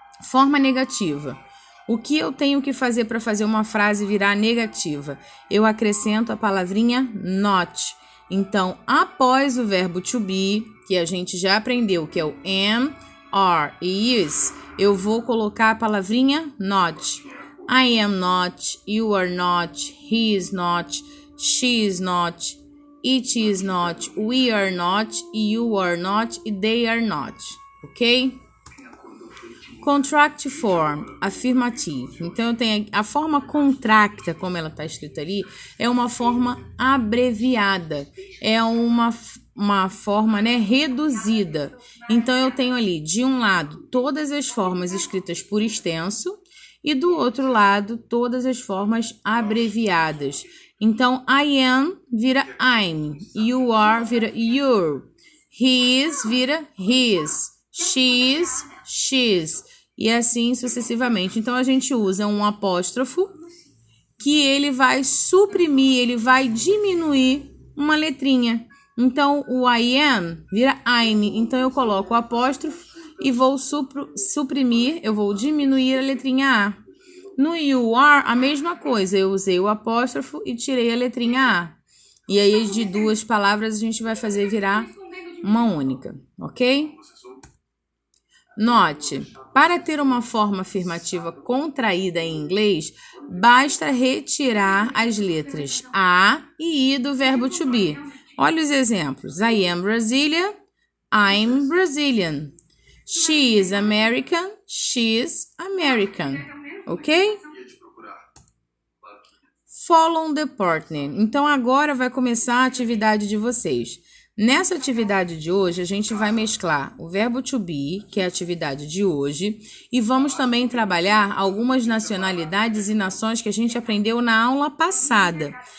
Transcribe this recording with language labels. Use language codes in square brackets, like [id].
[pt] Forma negativa. O que eu tenho que fazer para fazer uma frase virar negativa? Eu acrescento a palavrinha not. Então, após o verbo to be, que a gente já aprendeu, que é o am, are e is, eu vou colocar a palavrinha not. [en] I am not, you are not, he is not, she is not, it is not, we are not, you are not e they are not, ok? Contract form, afirmative. [pt] Então, eu tenho a forma contracta, como ela está escrita ali, é uma forma abreviada, é uma forma, né, reduzida. Então, eu tenho ali, de um lado, todas as formas escritas por extenso e do outro lado, todas as formas abreviadas. Então, I am vira I'm, you are vira you're, he is vira his, she is she's, e assim sucessivamente. Então, a gente usa um apóstrofo que ele vai suprimir, ele vai diminuir uma letrinha. Então, o I am vira I'm. Então, eu coloco o apóstrofo e vou suprimir, eu vou diminuir a letrinha A. No you are, a mesma coisa. Eu usei o apóstrofo e tirei a letrinha A. E aí, de duas palavras, a gente vai fazer virar uma única, ok? Note, Para ter uma forma afirmativa contraída em inglês, basta retirar as letras A e I do verbo to be. Olha os exemplos. [en] I am Brazilian, I'm Brazilian. She is American, she's American. Ok? Follow the partner. [pt] Então, agora vai começar a atividade de vocês. Nessa atividade de hoje, a gente vai mesclar o verbo to be, que é a atividade de hoje, e vamos também trabalhar algumas nacionalidades e nações que a gente aprendeu na aula passada.